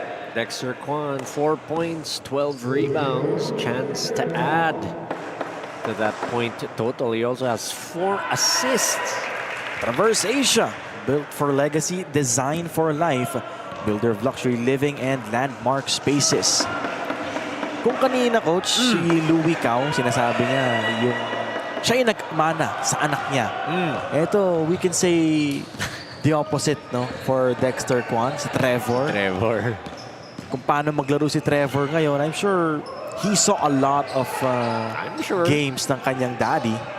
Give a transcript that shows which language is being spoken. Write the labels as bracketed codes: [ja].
[en] Dexter Kwan, 4 points, 12 rebounds. Chance to add to that point total. He also has 4 assists. Traverse Asia, built for legacy, designed for life. Builder of luxury living and landmark spaces. [tl] Kung kanina, coach, si Louie Cao, sinasabi niya, siya yung nagmana sa anak niya. [en] Ito, we can say the opposite, no? For Dexter Kwan, si Trevor. [tl] Kung paano maglaro si Trevor ngayon, [en] I'm sure he saw a lot of games [tl] ng kanyang daddy.